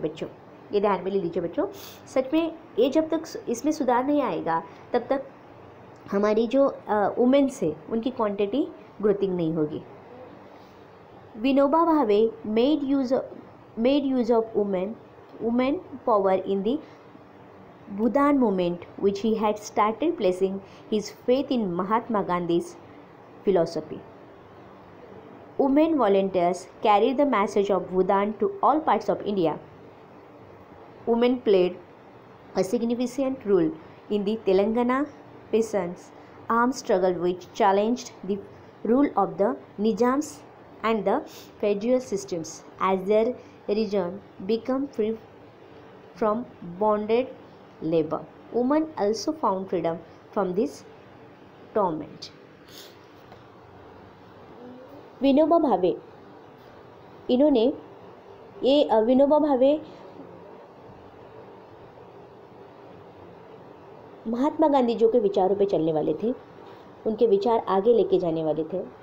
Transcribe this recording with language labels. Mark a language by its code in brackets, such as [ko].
[hi] बच्चों ये ध्यान में ले लीजिए बच्चों, सच में ये जब तक इसमें सुधार नहीं आएगा तब तक हमारी जो वुमेन्स है उनकी क्वांटिटी ग्रोथिंग नहीं होगी। [en] Vinoba Bhave made use of women power in the Bhoodan movement which he had started placing his faith in Mahatma Gandhi's philosophy. Women volunteers carried the message of Bhudan to all parts of India. Women played a significant role in the Telangana peasants armed struggle which challenged the rule of the Nizams and the feudal systems as their region became free from bonded labor. Women also found freedom from this torment. [hi] Vinoba Bhave, इन्होंने विनोबा भावे महात्मा गांधी जी के विचारों पे चलने वाले थे, उनके विचार आगे लेके जाने वाले थे।